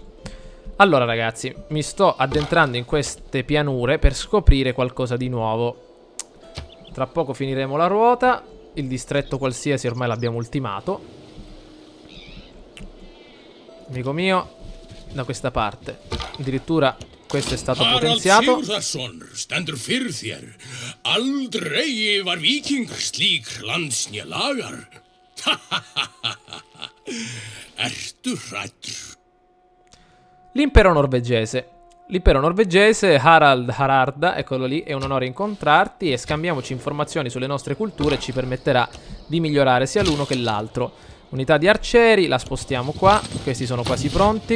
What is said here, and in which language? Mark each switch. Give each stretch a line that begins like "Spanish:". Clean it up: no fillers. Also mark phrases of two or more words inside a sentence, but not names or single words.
Italian: Allora ragazzi, mi sto addentrando in queste pianure per scoprire qualcosa di nuovo. Tra poco finiremo la ruota. Il distretto qualsiasi ormai l'abbiamo ultimato. Amico mio, da questa parte. Addirittura questo è stato potenziato.
Icelandic: Harald Sigurðarson stendur fyrir þér. Aldrei var víkingur slík landsnja lagar. Ertu hræddur?
Italian: L'impero norvegese. L'impero norvegese, Haralda, eccolo lì, è un onore incontrarti e scambiamoci informazioni sulle nostre culture e ci permetterà di migliorare sia l'uno che l'altro. Unità di arcieri, la spostiamo qua, questi sono quasi pronti.